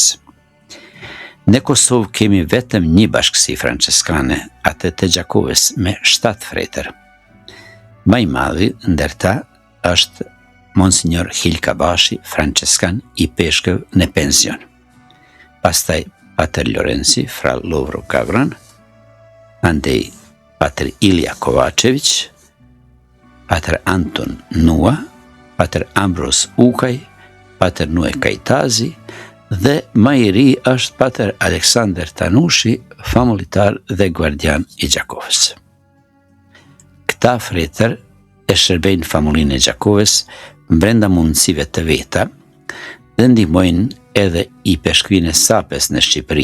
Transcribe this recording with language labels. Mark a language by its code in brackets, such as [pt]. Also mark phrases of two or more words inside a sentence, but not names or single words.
[sq] Në Kosovë kemi vetëm një bashkësi franceskane, atë të Gjakovës, me 7 fretër. Më i madhi ndërta është Monsignor Hilka Bashi, franceskan i peshkëv në pension. Pastaj Pater Lorenzi fra Lovro Kavran, andej Pater Ilja Kovačević, Pater Anton Nua, Pater Ambros Ukaj, Pater Nue Kajtazi dhe më i ri është Pater Aleksandar Tanushi, famullitar dhe guardian i Gjakovës. Këta fretër e shërbejnë famullinë e Gjakovës brenda mundësive të veta dhe ndihmojnë edhe i peshkvinë e Sapes në Shqipëri.